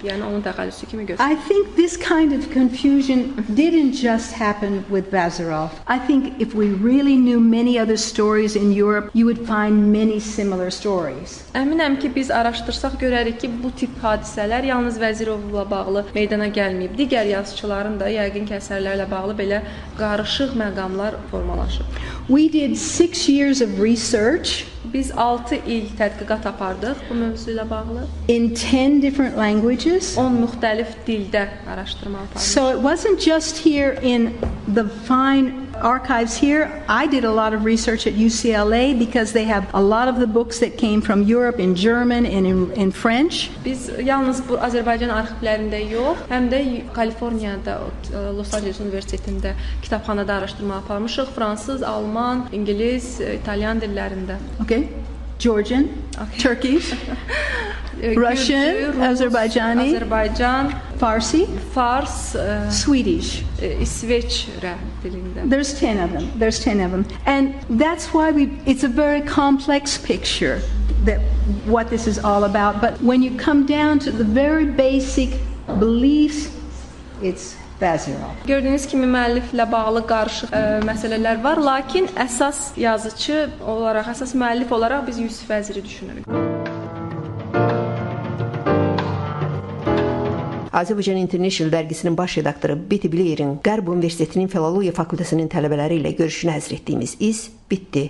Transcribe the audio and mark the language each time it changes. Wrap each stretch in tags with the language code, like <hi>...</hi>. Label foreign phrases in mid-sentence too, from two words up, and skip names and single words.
<az>Yəni onun təxəllüsü kimi göstərilir.</az> <en>I think this kind of confusion didn't just happen with Vazirov. I think if we really knew many other stories in Europe, you would find many similar stories.</en> <az>Əminəm ki, biz araşdırsaq görərik ki, bu tip hadisələr yalnız Vəzirovla bağlı meydana gəlməyib. Digər yazıçıların da yəqin ki, əsərlərlə bağlı belə qarışıq məqamlar formalaşıb.</az> <en>We did 6 years of research</en> <az>Biz 6 il tədqiqat apardıq bu mövzu ilə bağlı.</az> <en>in 10 different languages.</en> <az>10 müxtəlif dildə araşdırma apardıq.</az> <en>So it wasn't just here in the fine archives here. I did a lot of research at UCLA because they have a lot of the books that came from Europe in German and in French.</en> <az>Biz yalnız bu Azərbaycan arxivlərində yox, həm də Kaliforniyada, Los Angeles Universitetində kitabxanada araşdırma aparmışıq. Fransız, alman, ingilis, italyan dillərində. Okay?</az> <en>Georgian, Turkish, Russian,</en> <az>Gürcü, Rus,</az> <en>Azerbaijani,</en> <az>Azərbaycan,</az> <en>Farsi,</en> <az>Fars,</az> <en>Swedish.</en> <az>İsveçrə dilində.</az> <en>There's 10 of them. There's 10 of them. And that's why it's a very complex picture that what this is all about. But when you come down to the very basic beliefs, it's Vazirov.</en> <az>Gördüyünüz kimi müəlliflə bağlı qarışıq məsələlər var, lakin əsas yazıcı olaraq, əsas müəllif olaraq biz Yusif Vəziri düşünürük. Azərbaycan International dərgisinin baş redaktoru Betty Blair'in Qərb Universitetinin Filologiya fakültəsinin tələbələri ilə görüşünü həsr etdiyimiz iz bitdi.</az>